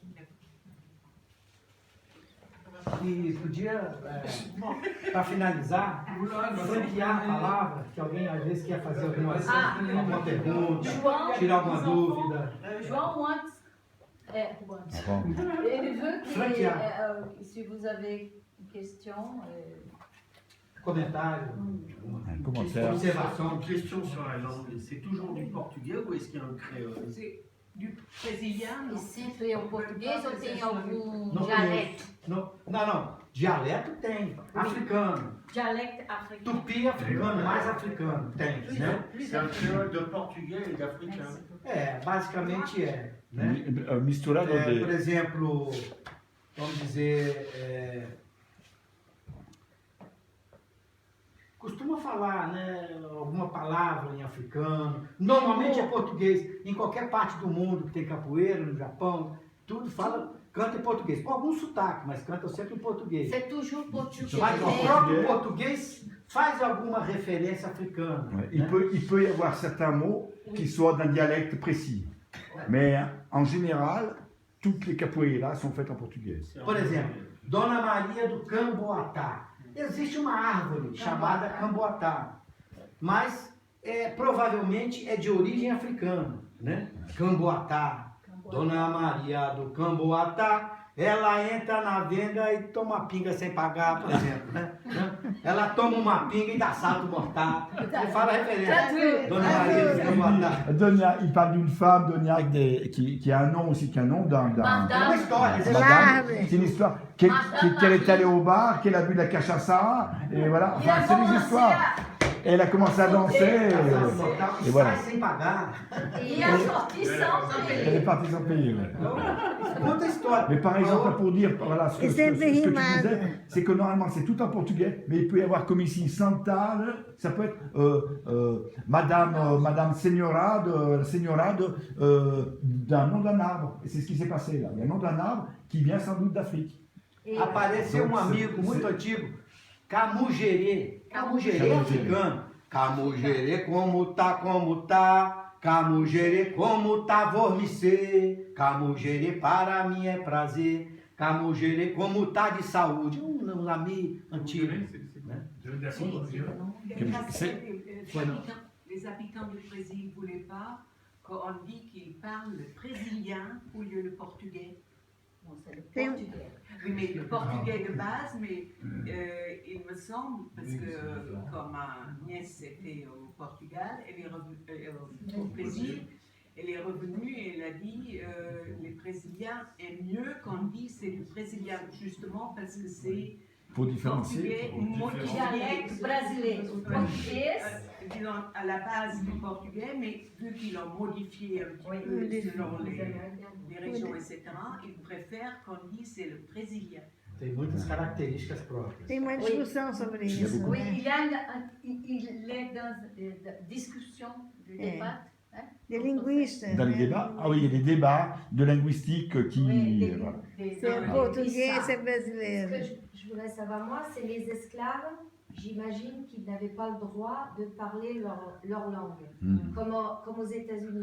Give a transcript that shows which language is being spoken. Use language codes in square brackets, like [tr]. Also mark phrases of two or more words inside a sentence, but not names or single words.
[pt] E podia, para finalizar, franquear a palavra, que alguém às vezes quer fazer alguma pergunta, tirar alguma dúvida. [en] João wants... [fr] Ele veut que, si vous avez une question... [pt] Comentário, [fr] Commentaire. [pt] observação. [fr] Question sur la langue, c'est toujours du portugais ou est-ce qu'il y a un créole? C'est du brésilien. [pt] E sempre é o português ou tem algum Não dialecto? Não. Dialeto tem. Africano. Dialecto africano. Tupi africano, mais africano. Tem, né? [fr] C'est un créole de portugais et d'africain. [pt] Basicamente é. Né? Misturado Por de... exemplo, vamos dizer, costuma falar, né, alguma palavra em africano. Normalmente é português. Em qualquer parte do mundo que tem capoeira, no Japão, tudo canta em português. Com algum sotaque, mas canta sempre em português. [fr] C'est toujours portugais. [pt] Mas o próprio português faz alguma référence africana. [fr] Ouais, [pt] né? [fr] il peut y avoir certains mots qui soient d'un dialecte précis. Mais en général, toutes les capoeiras sont faites en portugais. [pt] Por exemplo, Dona Maria do Camboatá. Existe uma árvore chamada Camboatá, mas provavelmente é de origem africana, né? Camboatá. Dona Maria do Camboatá, ela entra na venda e toma pinga sem pagar, por exemplo, né? Ela toma uma pinga e dá salto mortal. Ele fala a referência. Dona Maria do Camboatá. [fr] Donia, il parle d'une femme, Donia, qui a un nom aussi qu'un nom d'un... [pt] É uma história. [fr] Madame, c'est une histoire qu'elle est allée au bar, qu'elle a bu de la cachaça, et voilà. Enfin, c'est des histoires. Elle a commencé à danser, et voilà. [pt] Sai sem pagar. E a [fr] sortie sans Elle est partie sans payer. Ouais. [pt] Conta a história. [fr] Mais par exemple, pour dire, voilà, ce que tu disais, c'est que normalement c'est tout en portugais, mais il peut y avoir comme ici Santal, ça peut être Madame Señora d'un nom d'un arbre. Et c'est ce qui s'est passé là. Il y a un nom d'un arbre qui vient sans doute d'Afrique. [pt] Apareceu um amigo muito antigo, Camugere. Camugere é africano. Camugere, como tá? Camugere, como tá, vormicê. Camugere, para mim é prazer. Camugere, como tá de saúde. Um ami antigo. Né? [fr] Les habitants du Brésil ne voulaient pas qu'on dit qu'ils parlent le brésilien au lieu le portugais. Non, c'est le portugais. Oui, mais le portugais de base, mais il me semble, parce que comme ma nièce était au Portugal, elle est revenue au Brésil, elle est revenue et elle a dit les Brésiliens aiment mieux qu'on dit c'est le brésilien, justement parce que c'est Pour différencier. [pt] Dialecto brasileiro. O português... [fr] disons, à la base du portugais, mais vu qu'ils l'ont modifié un petit peu selon les régions, etc., ils préfèrent qu'on dise c'est le brésilien. [pt] Tem muitas características próprias. Tem uma discussão sobre isso. [fr] Oui, il est dans discussion, de débat. Des linguistas. Dans les débats, ah oui, il y a des débats de linguistique qui... voilà. C'est português, c'est brasileiro. Ce que je voudrais savoir, moi, c'est les esclaves. J'imagine qu'ils n'avaient pas le droit de parler leur langue, comme aux États-Unis.